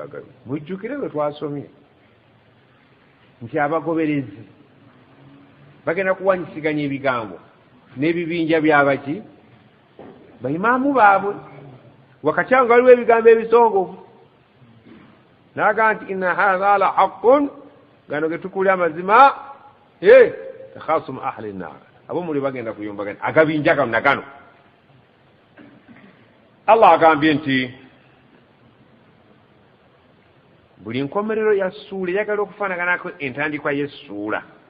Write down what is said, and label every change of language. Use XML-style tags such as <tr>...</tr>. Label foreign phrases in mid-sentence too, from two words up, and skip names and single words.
<lg>Mujjukire bwe twasomye nti abagoberezi bagenda kuwanyisiganya ebigambo n'ebibinja byabaki baimaamu baabwe wakati awo waliwo ebigambo ebisongovu naga nti</lg> <ar>إن هذا لحق,</ar> <lg>gano getukuli amazima</lg> <ar>تخاصم أهل النار,</ar> <lg>abo muli bagenda kuyombagana agabinja gano gano. Allah agambye nti buli nkomerero ya ssuula eyagala okufaanaganako entandikwa y'essuula.</lg>